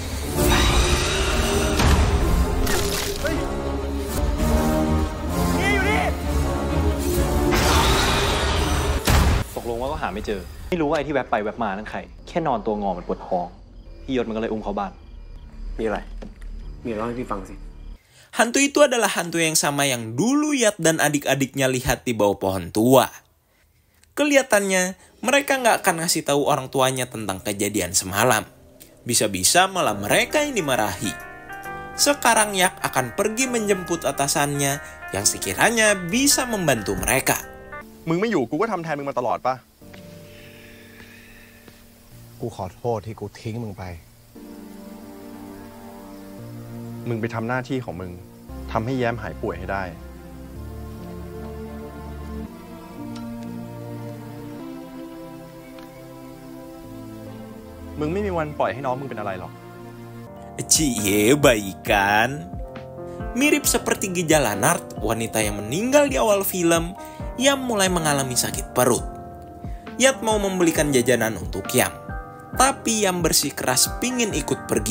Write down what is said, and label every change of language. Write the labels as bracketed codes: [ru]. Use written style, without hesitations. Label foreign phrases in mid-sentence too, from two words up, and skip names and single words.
[th] เฮ้ยเฮียอยู่นี่ตกลงว่าก็หาไม่เจอไม่รู้ว่าไอ้ที่แวบไปแวบมานั่นใครแค่นอนตัวงอมันปวดท้องพี่ยศมันก็เลยอุ้มเข้าบ้านมีอะไรมีเล่าให้พี่ฟังสิ [id] Hantu itu adalah hantu yang sama yang dulu Yat dan adik-adiknya lihat di bawah pohon tua. Kelihatannya mereka nggak akan ngasih tahu orang tuanya tentang kejadian semalam. Bisa-bisa malah mereka yang dimarahi. Sekarang Yak akan pergi menjemput atasannya yang sekiranya bisa membantu mereka. [th] มึงไม่อยู่กูก็ทำแทนมึงมาตลอดป่ะ กูขอโทษที่กูทิ้งมึงไป มึงไปทำหน้าที่ของมึงทำให้แย้มหายป่วยให้ได้ มึงไม่มีวันปล่อยให้น้องมึงเป็นอะไรหรอก [id] Cie, baikan. Mirip seperti Gija Lanart, wanita yang meninggal di awal film, Yam mulai mengalami sakit perut. Yat mau membelikan jajanan untuk Yam, tapi Yam bersikeras pingin ikut pergi.